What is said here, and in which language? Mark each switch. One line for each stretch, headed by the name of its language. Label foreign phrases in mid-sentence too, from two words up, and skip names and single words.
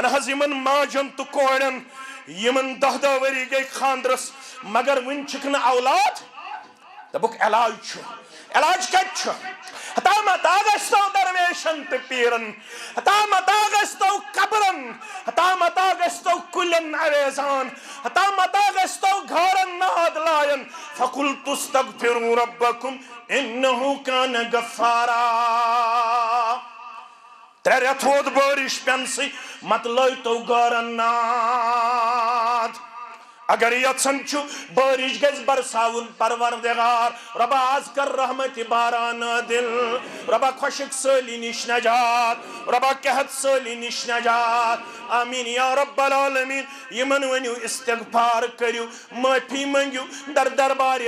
Kashmiri: حظ یمن ماجن تہٕ کورٮ۪ن یمن 10 ؤری گٔے خاندرس مگر وُنہِ چھِکھ نہٕ اولاد دوٚپُکھ علاج چھُ علاج کتہِ چھُ ہتا متا گژھتو درویشن تہٕ پیرن ہتا متا گژھتو قبرن ہتا متا گژھتو کُلٮ۪ن اَویزان ہتا متا گژھتو گھارن ناد لایَن
Arabic: فقلت استغفروا ربکم انہو کان غفارا
Kashmiri: 3 رٮ۪تھ ووت بٲرِش پٮ۪نسٕے متہٕ لٲیتو گارن ناد اگر یژھن چھُ بٲرِش گژھِ برساوُن پروردگار ربا آز کر رحمت باران دل ربا خۄشک سٲلی نِش نجات ربا قحط سٲلی نِش نجات
Arabic: آمیٖن یا رب العالمیٖن
Kashmiri: یمن ؤنِو استغفار کٔرِو معٲفی منٛگِو در دربارِ